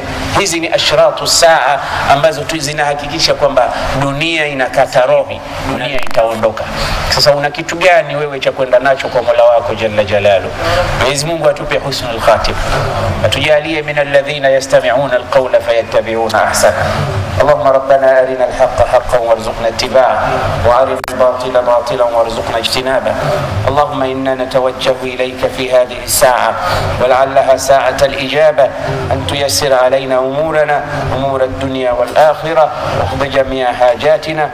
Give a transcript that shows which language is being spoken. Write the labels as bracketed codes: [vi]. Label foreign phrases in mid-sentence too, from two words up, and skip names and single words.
[sw] Hizi ni [ar] أشراط الساعة [sw] ambazo tu zinahakikisha kwamba dunia inakata rohi, dunia itaondoka. Sasa una kitu gani wewe cha kwenda nacho kwa Mola wako [ar] جل جلاله? [sw] Mwenyezi Mungu atupe [ar] حسن الخاتمة, [sw] atujalie [ar] من الذين يستمعون القول فيتبعون أحسنه. اللهم ربنا أرنا الحق حقا وارزقنا اتباعه وأرنا الباطل باطلا وارزقنا اجتنابه. اللهم إنا نتوجه إليك في هذه الساعة ولعلها ساعة الإجابة، أن تيسر علينا أمورنا، أمور الدنيا والآخرة، واقض جميع حاجاتنا.